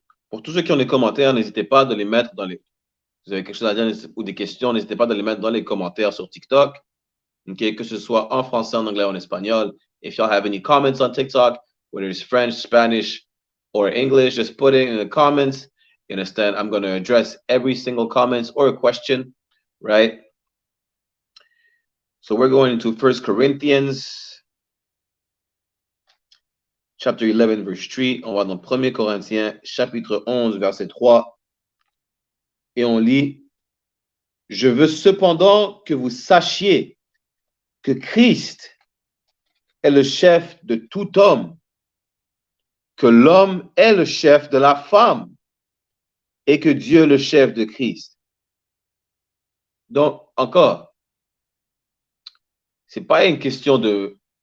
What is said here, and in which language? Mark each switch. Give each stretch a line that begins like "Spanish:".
French: Pour tous ceux qui ont des commentaires, n'hésitez pas de les mettre dans les... Vous avez quelque chose à dire ou des questions, n'hésitez pas de les mettre dans les commentaires sur TikTok. Okay? Que ce soit en français, en anglais, en espagnol.
English: If y'all have any comments on TikTok, whether it's French, Spanish, or English, just put it in the comments. You understand? I'm going to address every single comment or a question, right? So we're going into 1 Corinthians, chapter 11, verse 3.
French: On va dans 1 Corinthiens, chapitre 11, verset 3. Et on lit, « Je veux cependant que vous sachiez que Christ est le chef de tout homme, que l'homme est le chef de la femme et que Dieu est le chef de Christ. » Donc, encore, c'est pas une question de...